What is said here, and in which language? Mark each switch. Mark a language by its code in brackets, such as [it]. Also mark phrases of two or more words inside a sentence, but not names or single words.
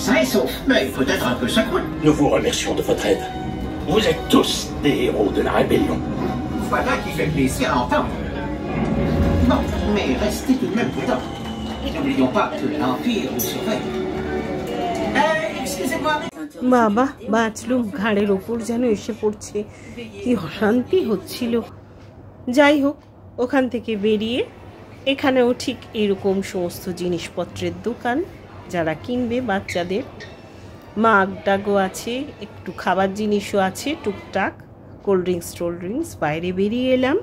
[fr] Sain et sauf, mais peut-être un peu secoué. Nous vous remercions de votre aide. Vous êtes tous des héros de la rébellion. Voilà qui fait plaisir à entendre. Bon, mais restez tout de même prudents. N'oublions pas que l'Empire nous surveille. Excusez-moi. [bn] বাবা, বাঁচলুম। ঘাড়ের ওপর যেন এসে পড়ছে, কি অশান্তি হচ্ছিল। যাই হোক, ওখান থেকে বেরিয়ে এখানেও ঠিক এরকম সমস্ত জিনিসপত্রের দোকান, যারা কিনবে বাচ্চাদের। মাগ টাগও আছে, একটু খাবার জিনিসও আছে টুকটাক, [en] cold drinks [bn] বাইরে বেরিয়ে এলাম।